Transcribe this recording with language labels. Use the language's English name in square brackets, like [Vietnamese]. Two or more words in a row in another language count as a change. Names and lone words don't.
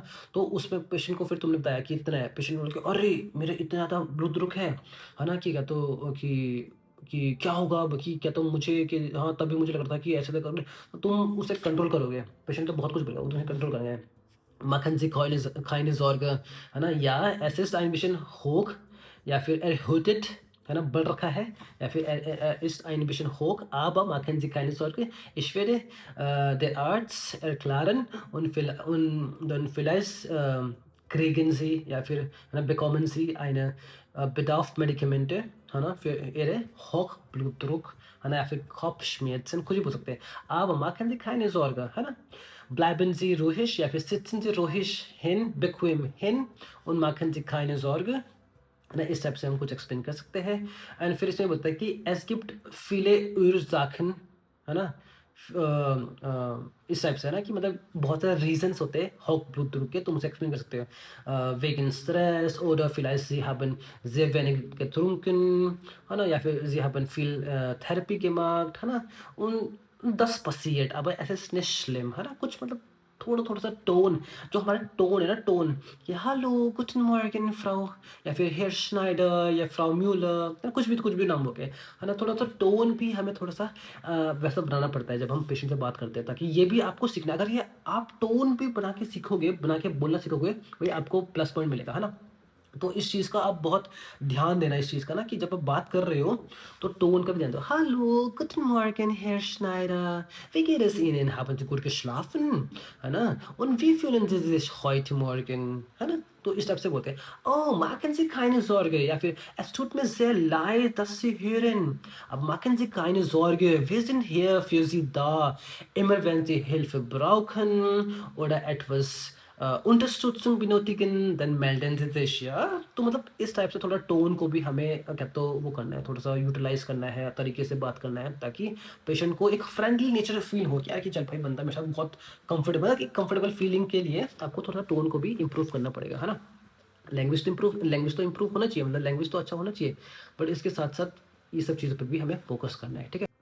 [Hindi] तो उसमें पेशेंट को फिर तुमने बताया कि इतना है, पेशेंट बोल के अरे! मेरा इतना ज़्यादा ब्लूड्रुक है ना? कि क्या तो कि क्या होगा अब कि क्या तो मुझे कि हाँ, तभी मुझे लग रहा था कि ऐसे तो कर तो तुम उसे कंट्रोल करोगे। पेशेंट तो बहुत कुछ बोलेगा, वो तुम्हें कंट्रोल करना है। [German] Machen Sie keine Sorge, [Hindi] है ना? [German] Ja, es ist ein bisschen hoch [Hindi] या फिर [German] erhöht, है ना? [Hindi] बढ़ रखा है या फिर [German] er ist ein bisschen hoch, aber machen Sie keine Sorge. Ich werde der Arzt erklären und dann vielleicht kriegen Sie [Hindi] या फिर है ना [German] bekommen Sie eine Bedarf Medikamente, [Hindi] है ना? [German] für Ihre Hochblutdruck, [Hindi] है ना? या फिर Kopfschmerzen, कुछ भी बोल सकते हैं। [German] Aber machen Sie keine Sorge, [Hindi] है ना? [German] Bleiben Sie ruhig, ja, wir sitzen Sie ruhig hin, bequem hin und machen Sie keine Sorge। [Hindi] ना इस टाइप से हम कुछ एक्सप्लेन कर सकते हैं। एंड फिर इसमें बोलता है कि [German] es gibt viele Ursachen, [Hindi] है ना? इस टाइप से है ना कि मतलब बहुत सारे रीजंस होते हैं Hauptblutdruck के, तुम उसे एक्सप्लेन कर सकते हो [German] wegen Stress oder vielleicht Sie haben sehr wenig getrunken, [Hindi] है ना? या फिर [German] Sie haben viel Therapie gemacht, [Hindi] है ना? [German] Und das passiert, aber es ist nicht schlimm, [Hindi] है ना? कुछ मतलब थोड़ा सा टोन, जो हमारा टोन है ना, टोन कि [English] hello good morning [Hindi] फ्राउ या फिर हेयर स्नाइडर या फ्राउ म्यूलर, कुछ भी नाम हो गए, है ना? थोड़ा सा टोन भी हमें थोड़ा सा वैसा बनाना पड़ता है जब हम पेशेंट से बात करते हैं, ताकि ये भी आपको सीखना, अगर ये आप टोन भी बना के सीखोगे, बना के बोलना सीखोगे, वही आपको प्लस पॉइंट मिलेगा, है ना? तो इस चीज़ का आप बहुत ध्यान देना इस चीज़ का ना कि जब आप बात कर रहे हो तो टोन का भी ध्यान दो। [English] hello good morning Herr Schneider, [German] wie geht es Ihnen, haben Sie gut geschlafen, [Hindi] है ना? [German] Und wie fühlen Sie sich heute Morgen, [Hindi] है ना? तो इस टाइप से बोलते हैं। [German] Oh, machen Sie keine Sorge [Hindi] या फिर [German] es tut mir sehr leid, dass Sie hören, अब machen Sie keine Sorge, wir sind hier für Sie da, immer wenn Sie Hilfe brauchen oder etwas Unterstützung benötigen, dann melden Sie sich, [Hindi] या तो मतलब इस टाइप से थोड़ा टोन को भी हमें क्या तो वो करना है, थोड़ा सा यूटिलाइज करना है, तरीके से बात करना है, ताकि पेशेंट को एक फ्रेंडली नेचर फील हो कि यार कि चल भाई बंदा मेरे साथ बहुत कंफर्टेबल है। कि कंफर्टेबल फीलिंग के लिए आपको थोड़ा टोन को भी इम्प्रूव करना पड़ेगा, है ना? लैंग्वेज तो इम्प्रूव होना चाहिए, मतलब लैंग्वेज तो अच्छा होना चाहिए, बट इसके साथ साथ ये सब चीज़ों पर भी हमें फोकस करना है, ठीक है?